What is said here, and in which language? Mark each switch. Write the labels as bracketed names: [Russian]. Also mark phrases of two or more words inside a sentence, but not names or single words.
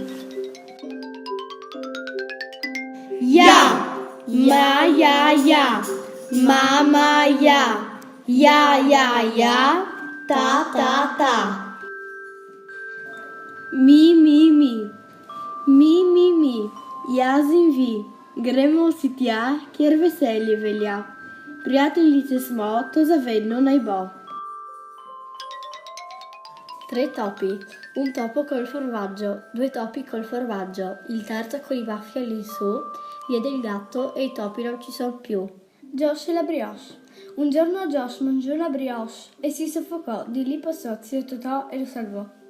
[Slovenian] Ja, mama ja, ta. Mi, jaz in vi, gremo si tja, kjer veselje velja. Prijateljice smo, to zavedno naj bo. [Italian] 3 topi, un topo col formaggio, 2 topi col formaggio, il terzo con i baffi lì su, vede il gatto e i topi non ci sono più. Josh e la brioche. Un giorno Josh mangiò la brioche e si soffocò, di lì passò zio Totò e lo salvò.